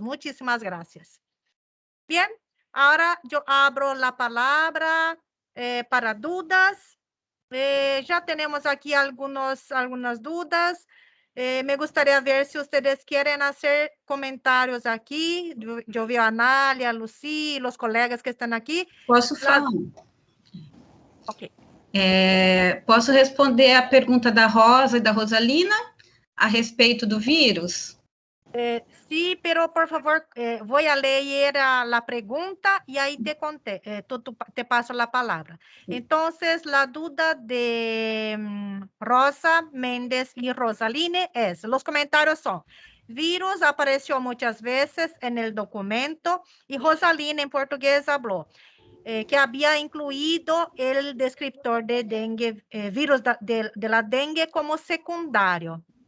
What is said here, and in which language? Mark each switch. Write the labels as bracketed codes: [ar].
[es] Muchísimas gracias. Bien, ahora yo abro la palabra para dudas. Ya tenemos aquí algunas dudas. Me gustaría ver si ustedes quieren hacer comentarios aquí. Yo veo a Anália, a Lucy, los colegas que estão aqui. [pt] Posso falar? Ok. Posso responder a pergunta da Rosa e da Rosalina a respeito do vírus? [es] Sí, pero por favor, voy a leer la pregunta y ahí te paso la palabra. Entonces, la duda de Rosa Méndez y Rosaline es, los comentarios son, virus apareció muchas veces en el documento y Rosaline en portugués habló que había incluido el descriptor de dengue, virus de la dengue como secundario.